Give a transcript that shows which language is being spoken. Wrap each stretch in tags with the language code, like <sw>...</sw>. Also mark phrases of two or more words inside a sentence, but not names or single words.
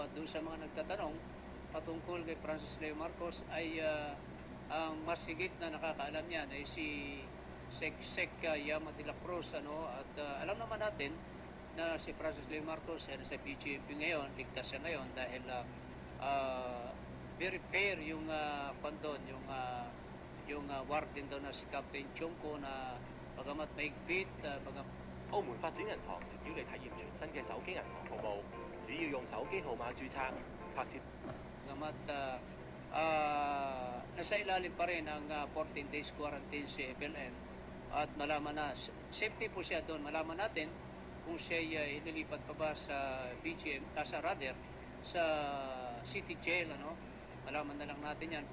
<tl>At doon sa mga nagtatanong patungkol kay Francis Leo Marcos, ay ang mas higit na nakakaalam niyan ay si Sec Yama de la Cruz, at alam naman natin na si Francis Leo Marcos ay nasa PGMP ngayon, ligtas siya ngayon dahil</tl> <en>very fair</en> <tl>yung kondon, yung warden daw na si Captain Chongko, na bagamat maigpit,</tl> <yue>澳門發展銀行誠邀你體驗全新嘅手機銀行服務，只要用手機號碼註冊、拍攝。</yue> <tl>bagamat nasa ilalim pa rin ang 14</tl> <en>days quarantine</en> <tl>si FLM, at malaman na safety po siya doon. Malaman natin kung siya ililipat pa ba sa BGM, sa City Jail, malaman na lang natin yan.</tl>